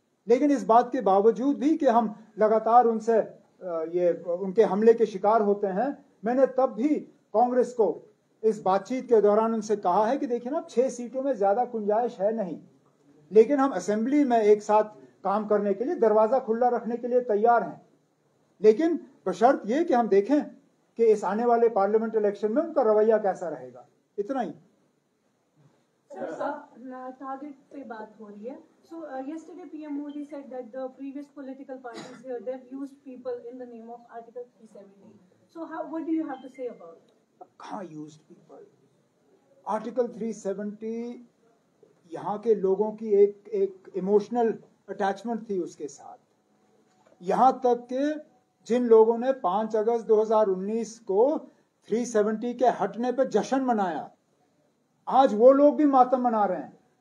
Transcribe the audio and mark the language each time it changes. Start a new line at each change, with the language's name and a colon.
Hindi: लेकिन इस बात के बावजूद भी कि हम लगातार उनसे ये उनके हमले के शिकार होते हैं, मैंने तब भी कांग्रेस को इस बातचीत के दौरान उनसे कहा है कि देखिए ना, 6 सीटों में ज्यादा गुंजाइश है नहीं, लेकिन हम असेंबली में एक साथ काम करने के लिए दरवाजा खुला रखने के लिए तैयार हैं, लेकिन बशर्त ये कि हम देखें कि इस आने वाले पार्लियामेंट इलेक्शन में उनका रवैया कैसा रहेगा। इतना ही। टारगेट पे बात हो रही है।
English: So yesterday PM Modi said that the previous political parties here they've used people in the name of Article 370. So what do you have to say about it?
Hindi: कहाँ
English: used people?
Hindi: Article 370 यहाँ के लोगों की एक emotional attachment थी उसके साथ। यहाँ तक कि जिन लोगों ने 5 अगस्त 2019 को 370 के हटने पर जश्न मनाया, आज वो लोग भी मातम मना रहे हैं।